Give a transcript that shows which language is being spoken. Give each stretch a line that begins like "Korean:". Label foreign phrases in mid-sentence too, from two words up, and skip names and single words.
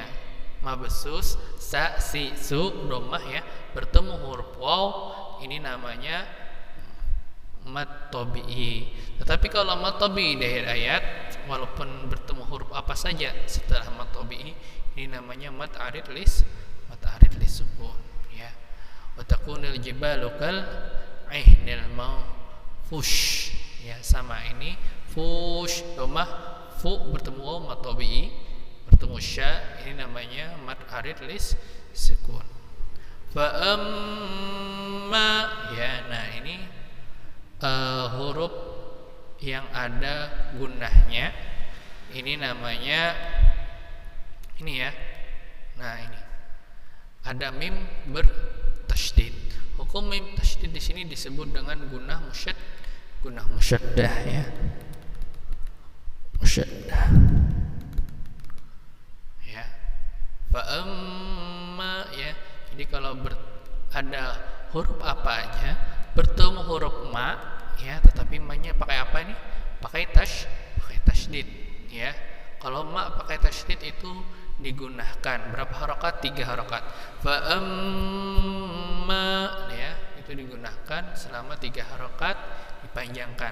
Indonesian: Mabsus, sa, si, su, dhammah ya, bertemu huruf waw, ini namanya
Arabic: مد طبيعي.
Indonesian: Tetapi kalau
Arabic: مد طبيعي
Indonesian: di akhir ayat, walaupun bertemu huruf apa saja setelah
Arabic: مد طبيعي,
Indonesian: ini namanya
Arabic: مد عارض للسكون
Indonesian: ya.
Arabic: وتكون الجبال كالعهن فش
Indonesian: ya, sama ini fush dhammah, fu bertemu waw
Arabic: مد طبيعي,
Indonesian: bertemu sya, ini namanya
Arabic: مد عارض للسكون. فأما
Indonesian: ya, nah ini huruf yang ada gunnahnya, ini namanya ini ya. Nah ini ada mim bertasydid. Hukum mim tasydid di sini disebut dengan
Arabic: غنة مشددة
Indonesian: ya. Musyaddah. Ya.
Arabic: فأما ya.
Indonesian: Jadi kalau ada huruf apa aja bertemu huruf ma ya, tetapi ma-nya pakai apa nih? Pakai tasydid ya. Kalau ma pakai tasydid itu digunakan berapa harakat? 3 harakat.
Arabic: فأما
Indonesian: ya, itu digunakan selama 3 harakat, dipanjangkan.